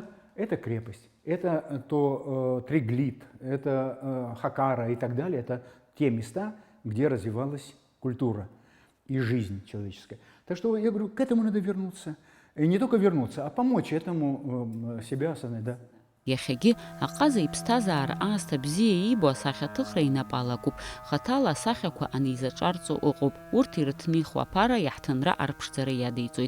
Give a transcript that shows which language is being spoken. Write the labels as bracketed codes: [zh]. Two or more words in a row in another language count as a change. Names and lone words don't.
[ru] Это крепость, это Триглит, это Хакара и так далее. Это те места, где развивалась культура и жизнь человеческая. Так что я говорю, к этому надо вернуться. И не только вернуться, а помочь этому себя осознать, да. [ab] Иахьагьы аҟаза иԥсҭазаара аасҭа бзиа иибо асахьаҭыхра инапалакуп, хаҭала асахьақәа анизаҿарҵо ыҟоуп. Урҭ ирыҭнихуа аԥара иаҳҭынра арԥшӡара иадиҵоит.